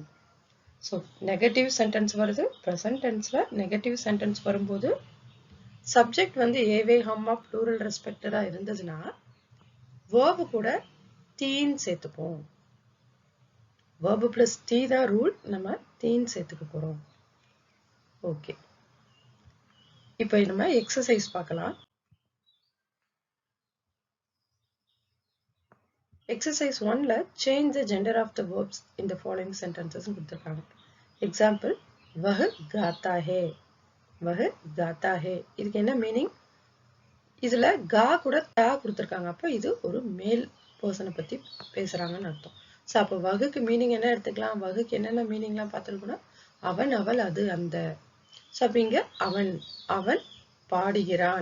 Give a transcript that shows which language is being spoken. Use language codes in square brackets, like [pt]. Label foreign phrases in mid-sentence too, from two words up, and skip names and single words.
[ta] ஸோ [en] negative sentence [ta] வருது, [en] present tense negative sentence [ta] வரும்போது சப்ஜெக்ட் வந்து ஏவே ஹம்மா [en] plural respected [ta] இருந்ததுன்னா verb கூட தீன் சேர்த்துப்போம். [en] verb plus [ta] தி தான் ரூல், நம்ம தீன் சேர்த்துக்க போறோம். ஓகே, இப்போ நம்ம எக்ஸசைஸ் பார்க்கலாம். எக்ஸசைஸ் 1ல [en] change the gender of the verbs in the following sentences [ta] கொடுத்திருக்காங்க. எக்ஸாம்பிள், [hi] वह गाता है, वह गाता है. [ta] இதுக்கு என்ன மீனிங்? இதுல கா கூட தா கொடுத்திருக்காங்க, அப்ப இது ஒரு [en] male person [ta] பத்தி பேசுறாங்கன்னு அர்த்தம். ஸோ அப்போ வகுக்கு மீனிங் என்ன எடுத்துக்கலாம்? வகுக்கு என்னென்ன மீனிங்லாம் பார்த்துருக்கோம்னா அவன், அவள், அது, அந்த. ஸோ அப்ப இங்க அவன், அவன் பாடுகிறான்.